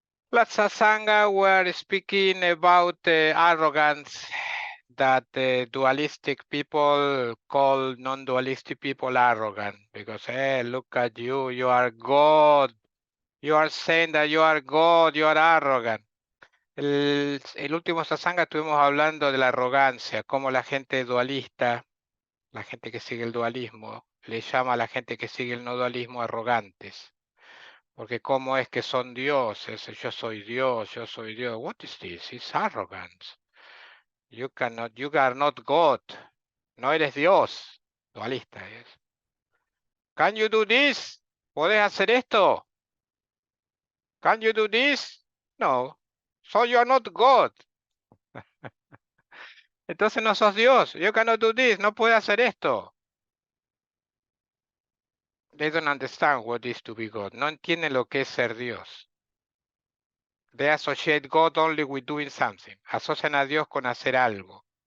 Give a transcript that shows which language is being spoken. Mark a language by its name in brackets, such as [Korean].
[English] Last Sangha were speaking about arrogance that dualistic people call non-dualistic people arrogant because, hey, look at you, you are God. You are saying that you are God, you are arrogant. [Spanish] El último satsanga estuvimos hablando de la arrogancia, cómo la gente dualista, la gente que sigue el dualismo, le llama a la gente que sigue el no dualismo arrogantes. Porque cómo es que son dioses, yo soy Dios, yo soy Dios. [English] What is this? It's arrogance. You are not God. [Spanish] No eres Dios. Dualista es. [English] Can you do this? [Spanish] ¿Puedes hacer esto? [English] Can you do this? No. So you are not God. [Spanish] Entonces no sos Dios. [English] You cannot do this. [Spanish] No puedes hacer esto. [English] They don't understand what is to be God. [Spanish] No entienden lo que es ser Dios. [English] They associate God only with doing something. [Spanish] Asocian a Dios con hacer algo.